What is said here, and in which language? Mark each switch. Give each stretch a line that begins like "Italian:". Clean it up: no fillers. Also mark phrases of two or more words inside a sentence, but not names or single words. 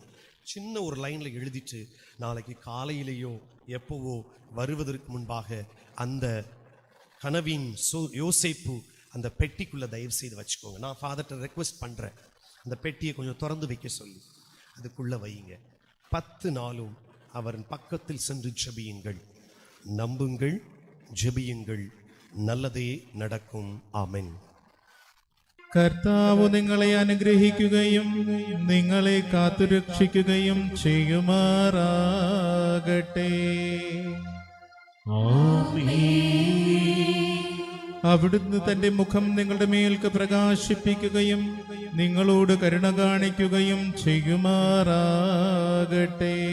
Tamil: சின்ன ஒரு லைன்ல எழுதிட்டு நாளைக்கு காலையிலேயோ எப்போவோ வருவதற்கு முன்பாக அந்த கனவின் யோசிப்பு அந்த பெட்டிக்குள்ள தயவு செய்து வச்சுக்கோங்க. நான் ஃபாதர்கிட்ட ரெக்வெஸ்ட் பண்றேன், அந்த பெட்டியை கொஞ்சம் திறந்து வைக்க சொல்லி அதுக்குள்ள வையுங்க. 10 நாளும் அவரின் பக்கத்தில் சென்று ஜெபியுங்கள். நம்புங்கள்,
Malayalam: ജപിയുங்கள், നല്ലതേ നടക്കും. ആമേൻ. കർത്താവ് നിങ്ങളെ അനുഗ്രഹിക്കുകയും നിങ്ങളെ കാത്തുരക്ഷിക്കുകയും ചെയ്യുമാറാകട്ടെ. അവിടുന്ന് തന്റെ മുഖം നിങ്ങളുടെ മേൽക്ക് പ്രകാശിപ്പിക്കുകയും നിങ്ങളോട് കരുണ കാണിക്കുകയും ചെയ്യുമാറാകട്ടെ.